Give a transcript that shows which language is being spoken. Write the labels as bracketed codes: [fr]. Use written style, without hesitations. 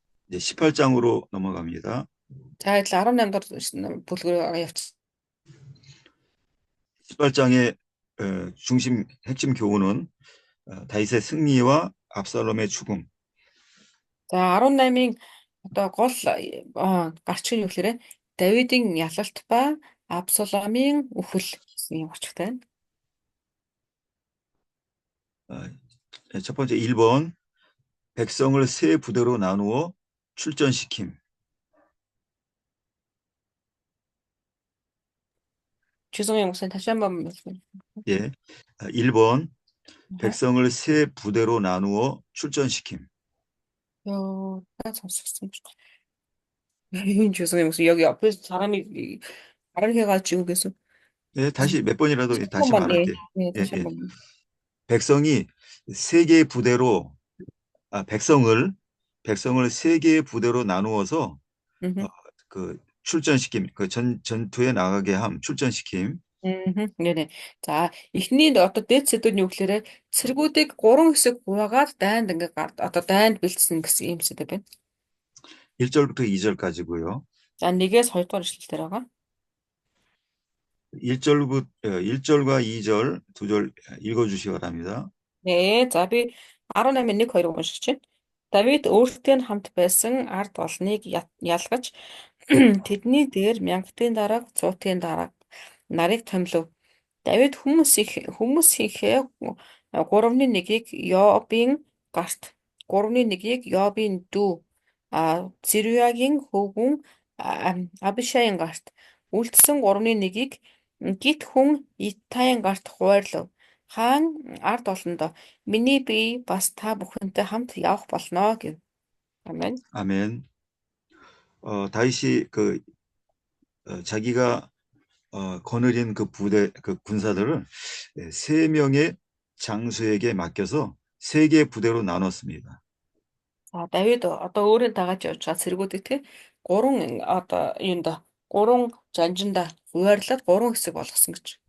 [ko] 이제 18장으로 넘어갑니다. [mn] За адил 18 дахь бүлгээр явц. [ko] 18장의 핵심 교훈은 다윗의 승리와 압살롬의 죽음. [mn] За 18-ийн одоо гол гарч ирэх юм гэхээр Давидын ялалт ба Абсаломын үхэл гэсэн юм гарчтай. [ko] 첫 번째 1번 백성을 세 부대로 나누어 출전시킴. 죄송해요, 목사님 다시 한번 말씀해 주세요. 예. 1번 백성을 세 부대로 나누어 출전시킴. 나 잠시만. 죄송해요, 목사님 여기 옆에서 사람이 말을 해가지고 계속. 예, 다시 몇 번이라도 다시 말할게요. 네, 다시 예, 예. 한번. 백성이 세 개의 부대로 백성을 세 개의 부대로 나누어서 그 출전시킴, 그 전투에 나가게 함, 출전시킴. 네네. [mn] 자, эхний одоо дээд сэдвүүд нь юу гэхээр цэргүүдийг 3 хэсэг хуваагаад дайнд ингээ одоо дайнд бэлдсэн гэсэн юм сэдв байна. [ko] 1절부터 2절까지고요. [mn] За, 1-ээс 2 дугаар ишлэлээр байгаа. [ko] 1절과 2절, 2절 읽어주시기 바랍니다. [mn] 네, за би 18-ийн 1-2 уншиж байна. Давид өөртөө хамт байсан ард олныг ялгаж тэдний дээр мянгатын дарга, цуутын дарга нарыг томилов. Давид хүмүүсийнхээ 3-1-ийг Йоабын гарт, 3-1-ийг Йоабын дүү Зеруягийн хөвгүн Абишаийн гарт, үлдсэн 3-1-ийг гит хүн Итайын гарт хуваарлав. Хаан ард олондоо миний бие бас та бүхэнтэй хамт явах болно гэв. 아멘. [ko] 아멘. 다윗이 자기가 거느린 그 부대, 그 군사들을 3명의 장수에게 맡겨서 3개의 부대로 나눴습니다. [mn] За Давид одоо өөрийн дагаад явж байгаа цэргүүдийг те 3 одоо юунда 3 жанжинда хуваарлаад 3 хэсэг болгосон гэж.